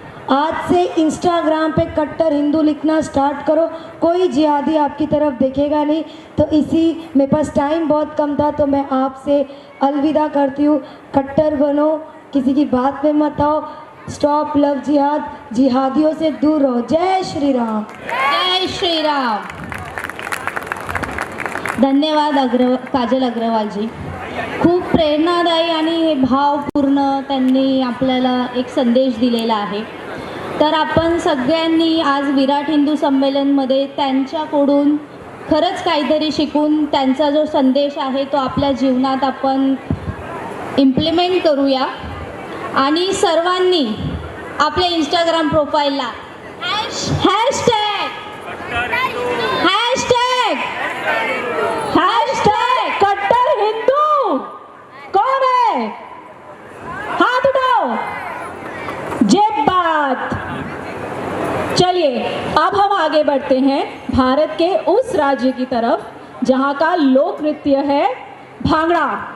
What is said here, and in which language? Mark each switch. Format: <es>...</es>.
<hi>आज से इंस्टाग्राम पे कट्टर हिंदू लिखना स्टार्ट करो, कोई जिहादी आपकी तरफ देखेगा नहीं। तो इसी, मेरे पास टाइम बहुत कम था तो मैं आपसे अलविदा करती हूँ। कट्टर बनो, किसी की बात में मत आओ,</hi> <en>stop love जिहाद,</en> <hi>जिहादियों से दूर रहो। जय श्री राम, जय श्री राम।</hi> <mr>धन्यवाद काजल अग्रवाल जी, खूप प्रेरणादायी आणि भावपूर्ण त्यांनी आपल्याला एक संदेश दिलेला आहे। तर आपण सगळ्यांनी आज विराट हिंदू संमेलनमध्ये त्यांच्याकडून खरंच काहीतरी शिकून त्यांचा जो संदेश आहे तो आपल्या जीवनात आपण इम्प्लिमेंट करूया। आणि सर्वांनी आपल्या इंस्टाग्राम प्रोफाईलला हैशटैग</mr> <hi>कट्टर हिंदू कौन है, हाथ उठाओ, जय बात। चलिए अब हम आगे बढ़ते हैं भारत के उस राज्य की तरफ जहां का लोक नृत्य है भांगड़ा।</hi>